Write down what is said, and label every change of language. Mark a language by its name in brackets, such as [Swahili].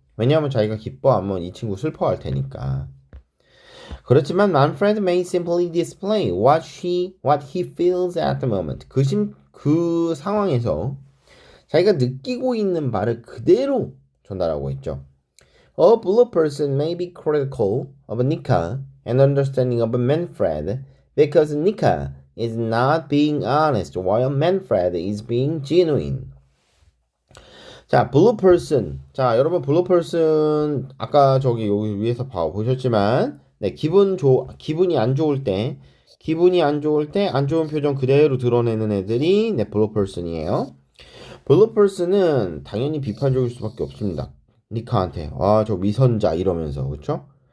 [Korean] 왜냐하면 자기가 기뻐하면 이 친구 슬퍼할 테니까. [English] 그렇지만 Manfred may simply display what he feels at the moment. [Korean] 그 상황에서 자기가 느끼고 있는 바를 그대로 전달하고 있죠. [English] A blue person may be critical of Nika and understanding of Manfred because Nika is not being honest while Manfred is being genuine. [Korean] 자, blue person. 자, 여러분 blue person 아까 저기 여기 위에서 보셨지만 네, 기분이 안 좋을 때, 안 좋은 표정 그대로 드러내는 애들이 네, 블루 퍼슨이에요. 블루 퍼슨은 당연히 비판적일 수밖에 없습니다. 니카한테 저 위선자 이러면서 그렇죠?